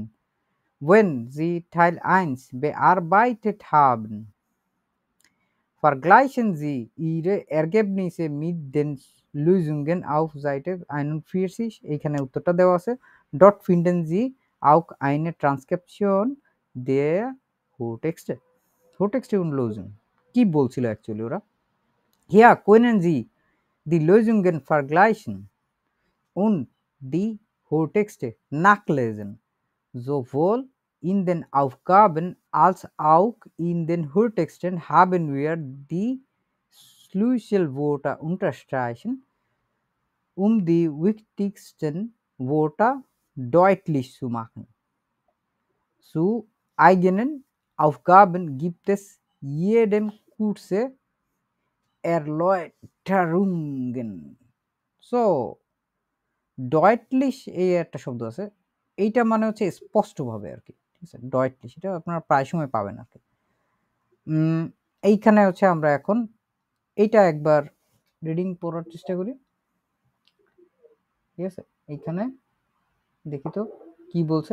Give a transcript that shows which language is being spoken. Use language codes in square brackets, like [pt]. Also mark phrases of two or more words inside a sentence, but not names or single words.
[de] Wenn Sie Teil 1 bearbeitet haben, vergleichen Sie Ihre Ergebnisse mit den Lösungen auf Seite 41, [bn] এইখানে উত্তরটা দেওয়া আছে। [de] Dort finden Sie auch eine Transkription der Hörtexte und Lösungen. [bn] কি বলছিল অ্যাকচুয়ালি ওরা? [de] Hier können Sie die Lösungen vergleichen und die Hörtexte nachlesen. Sowohl in den Aufgaben als auch in den Hörtexten haben wir die Schlüsselwörter unterstreichen, um die wichtigsten Wörter deutlich zu machen. Zu eigenen Aufgaben gibt es jedem kurze Erläuterungen. [bn] So, deutlich এই একটা শব্দ আছে, এইটা মানে হচ্ছে স্পষ্টভাবে আর কি, ঠিক আছে। deutlich এটা আপনারা প্রায় সময় পাবেন আর কি। এইখানে হচ্ছে আমরা এখন এইটা একবার রিডিং পড়ার চেষ্টা করি, ঠিক আছে। এইখানে দেখি তো কি বলছে।